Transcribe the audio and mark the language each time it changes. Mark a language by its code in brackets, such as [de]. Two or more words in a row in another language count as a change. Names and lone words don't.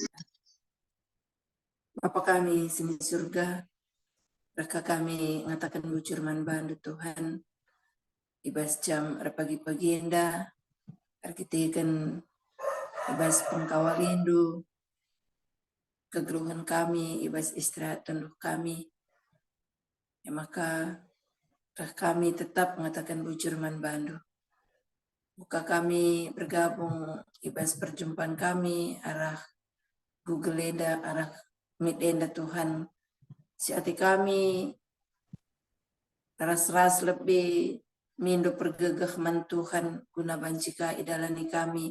[btx] Bapa kami sini surga, raka kami ngatakan bujur man bandu Tuhan. Ibas jam pagi-pagi enda, arkitekan ibas pengkawalindu, kegeluhan kami, ibas istirahat tunduk kami. [id] Ya maka kami tetap mengatakan [btx] bujur man bandu. Buka kami bergabung, ibas perjumpaan kami, arah Google Enda, arah Meet Enda Tuhan. Si hati kami, ras-ras lebih mindo pergegah man Tuhan, guna bancika idalani kami.